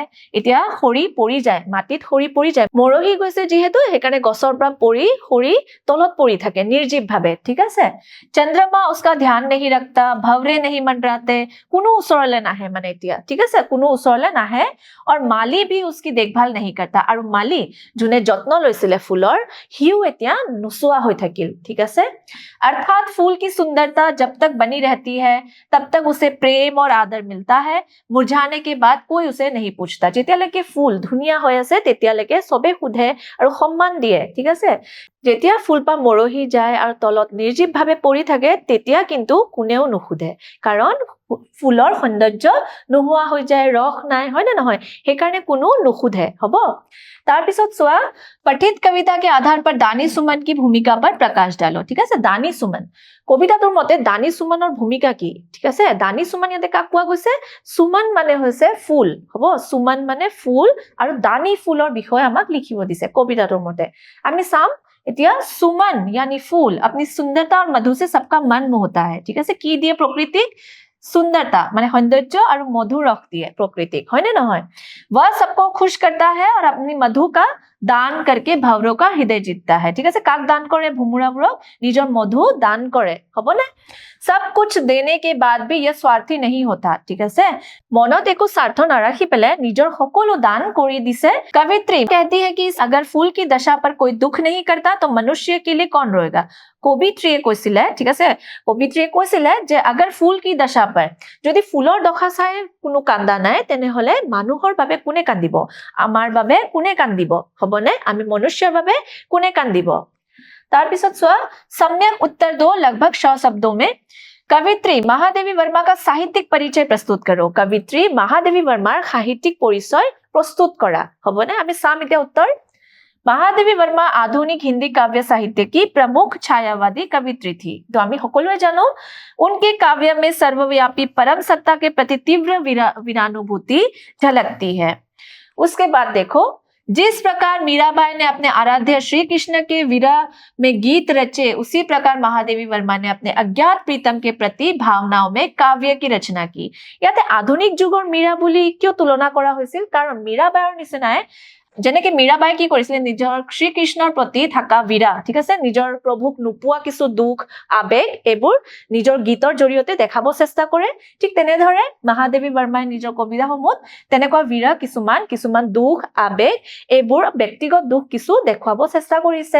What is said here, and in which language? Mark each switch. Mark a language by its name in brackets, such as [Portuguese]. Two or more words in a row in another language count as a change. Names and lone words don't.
[Assamese] এতিয়া খৰি পৰি যায়, মাটিত খৰি পৰি যায়, মৰহি গৈছে যিহেতু সেইকাৰণে গছৰ পৰা পৰি খৰি তলত পৰি থাকে নিৰ্জীৱ ভাৱে, ঠিক আছে। [Hindi] চন্দ্रमा उसका ध्यान नहीं रखता, भवरे नहीं मंडराते, [Assamese] কোনো ওচৰলে নাহে মানে এতিয়া, ঠিক আছে, কোনো ওচৰলে নাহে। [Hindi] और माली भी उसकी देखभाल नहीं करता, [Assamese] আৰু মালি যোনে যত্ন লৈছিলে ফুলৰ হিও এতিয়া নোচোৱা হৈ থাকিল, ঠিক আছে। [Hindi] अर्थात फूल की सुंदरता जब तक बनी रहती है तब तक उसे प्रेम और आदर मिलता है, मुरझाने के बाद कोई उसे नहीं पूछता। [Assamese] যেতিয়ালৈকে ফুল ধুনীয়া হৈ আছে তেতিয়ালৈকে সবে সোধে আৰু সন্মান দিয়ে, ঠিক আছে। যেতিয়া ফুলপাহ মৰহি যায় আৰু তলত নিৰ্জীৱ ভাৱে পৰি থাকে তেতিয়া কিন্তু কোনেও নুসুধে, কাৰণ ফুলৰ সৌন্দৰ্য নোহোৱা হৈ যায়, ৰস নাই, হয় নে নহয়, সেইকাৰণে কোনো নুসুধে, হ'ব। তাৰ পিছত চোৱা, [Hindi] पठित कविता के आधार पर दानी सुमन की भूमिका पर प्रकाश डालो, [Assamese] ঠিক আছে। দানী সুমন কবিতাটোৰ মতে দানী সুমনৰ ভূমিকা কি, ঠিক আছে। দানী সুমন ইয়াতে কাক কোৱা গৈছে, সুমন মানে হৈছে ফুল, হ'ব। সুমন মানে ফুল আৰু দানী ফুলৰ বিষয়ে আমাক লিখিব দিছে কবিতাটোৰ মতে। আমি চাম এতিয়া, [Hindi] সুমন यानी फूल अपनी सुंदरता और मधु से सबका मन मोहता है, [Assamese] ঠিক আছে। কি দিয়ে প্ৰকৃতিক, सुंदरता মানে সৌন্দৰ্য আৰু মধুৰ ৰস দিয়ে প্ৰকৃতিক, হয় নে নহয়। [Hindi] वह सबको खुश करता है और अपनी मधु का दान करके भवरों का हृदय जीतता है, [Assamese] ঠিক আছে। কাক দান কৰে, ভুমুৰাবোৰক নিজৰ মধু দান কৰে, হ'বনে। [Hindi] सब कुछ देने के बाद भी यह स्वार्थी नहीं होता, [Assamese] ঠিক আছে। মনত একো স্বাৰ্থ নাৰাখি পেলাই নিজৰ সকলো দান কৰি দিছে। [Hindi] कवित्री कहती है कि अगर फूल की दशा पर कोई दुख नहीं करता तो मनुष्य के लिए कौन रोएगा। [Assamese] কবিত্ৰীয়ে কৈছিলে, ঠিক আছে, কবিত্ৰীয়ে কৈছিলে যে [Hindi] अगर फूल की दशा पर, [Assamese] যদি ফুলৰ দশা চাই কোনো কান্দা নাই তেনেহলে মানুহৰ বাবে কোনে কান্দিব, আমাৰ বাবে কোনে কান্দিব, হ'বনে, আমি মনুষ্যৰ বাবে কোনে কান্দিব। তাৰ পিছত চোৱা, [Hindi] सम्यक उत्तर दो लगभग 100 शब्दों में। कवित्री महादेवी वर्मा का साहित्यिक परिचय प्रस्तुत करो। [Assamese] কবিত্ৰী মহাদেৱী বৰ্মাৰ সাহিত্যিক পৰিচয় প্ৰস্তুত কৰা, হ'বনে। আমি চাম এতিয়া উত্তৰ। [Hindi] महादेवी वर्मा आधुनिक हिंदी काव्य साहित्य की प्रमुख छायावादी कवित्री थी। तो [Assamese] আমি সকলোৱে জানো [Hindi] उनके काव्य में सर्वव्यापी परम सत्ता के प्रति तीव्र वीरानुभूति झलकती है। उसके बाद देखो, जिस प्रकार मीराबाई ने अपने आराध्य श्री कृष्ण के विरह में गीत रचे, उसी प्रकार महादेवी वर्मा ने अपने अज्ञात प्रीतम के प्रति भावनाओं में काव्य की रचना की। [Assamese] ইয়াতে আধুনিক যুগৰ মীৰা বুলি কিয় তুলনা কৰা হৈছিল, কাৰণ মীৰাবাইৰ নিচিনাই যেনেকে মীৰাবাই কি কৰিছিলে, নিজৰ শ্ৰীকৃষ্ণৰ প্ৰতি থকা বিৰা, ঠিক আছে, নিজৰ প্ৰভুক নোপোৱা কিছু দুখ আবেগ এইবোৰ নিজৰ গীতৰ জৰিয়তে দেখাব চেষ্টা কৰে। ঠিক তেনেদৰে মহাদেৱী বৰ্মাই নিজৰ কবিতাসমূহত তেনেকুৱা বিৰা কিছুমান দুখ আবেগ এইবোৰ ব্যক্তিগত দুখ কিছু দেখুৱাব চেষ্টা কৰিছে।